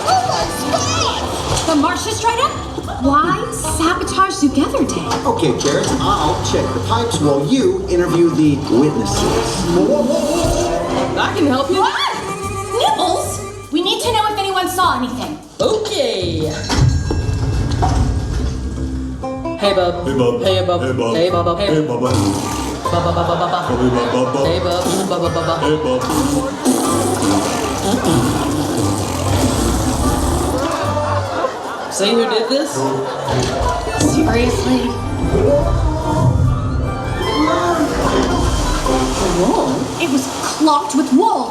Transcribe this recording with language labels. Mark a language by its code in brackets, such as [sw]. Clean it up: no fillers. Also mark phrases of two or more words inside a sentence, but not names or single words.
[en] Oh, my spot! just straight up, why sabotage Zoogether Day? Okay, Carrots, I'll check the pipes while you interview the witnesses. I can help you. What? Nibbles? We need to know if anyone saw anything. Okay. Hey, bub. Hey, bub. Hey, bub. Hey, bub. Hey, bub. Hey, bubba. Bubba, bubba, bubba. Hey, bubba. Hey, bub. Bubba, bubba. Hey, bub. See who did this? Seriously? Wool? It was clogged with wool.